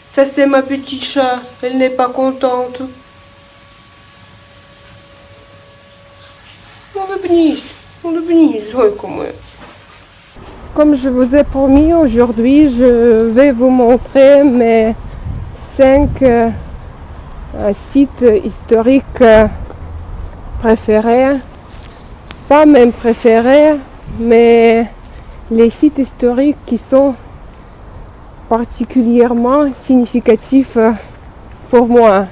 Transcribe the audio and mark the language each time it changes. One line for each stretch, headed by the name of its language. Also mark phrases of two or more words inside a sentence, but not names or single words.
French: Ça, c'est ma petite chat. Elle n'est pas contente.
Russian: Улыбнись, зойка моя.
French: Comme je vous ai promis, aujourd'hui, je vais vous montrer mes 5 sites historiques préférés. Pas mes préférés, mais les sites historiques qui sont particulièrement significatifs pour moi.